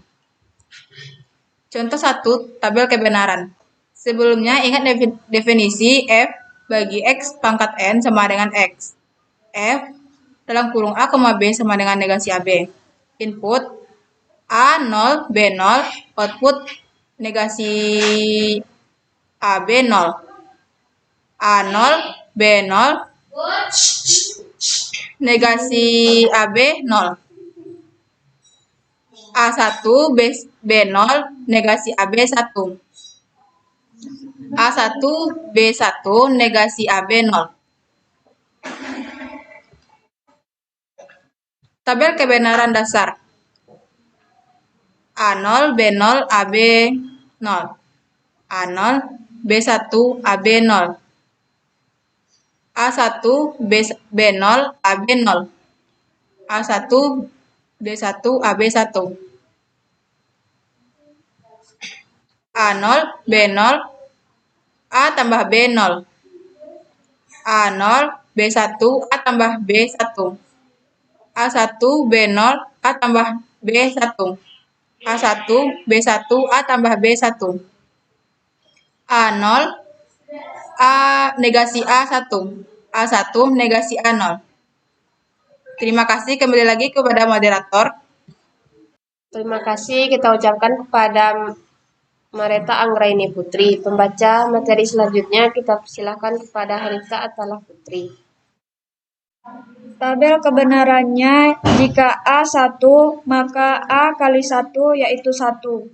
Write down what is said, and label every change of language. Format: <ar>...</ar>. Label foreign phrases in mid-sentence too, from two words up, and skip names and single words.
<id>Contoh 1, tabel kebenaran. Sebelumnya ingat definisi F bagi X pangkat N sama dengan X. F dalam kurung A, B sama dengan negasi AB. Input A0, B0, output negasi AB 0. A0, B0, negasi AB 0. A1, B0, negasi AB 1. A1, B1, negasi AB 0. Tabel kebenaran dasar. A0, B0, AB 0. A0, B1, AB 0. A1 B0 AB0. A1 B1 AB1. A0 B0 A tambah B0. A0 B1 A tambah B1. A1 B0 A tambah B1. A1 B1 A tambah B1. A0 A negasi A1. A1 negasi A0. Terima kasih, kembali lagi kepada moderator. Terima kasih kita ucapkan kepada Mareta Anggraini Putri. Pembaca materi selanjutnya kita persilahkan kepada Harita Atalah Putri. Tabel kebenarannya jika A 1 maka A kali 1 yaitu 1.</id>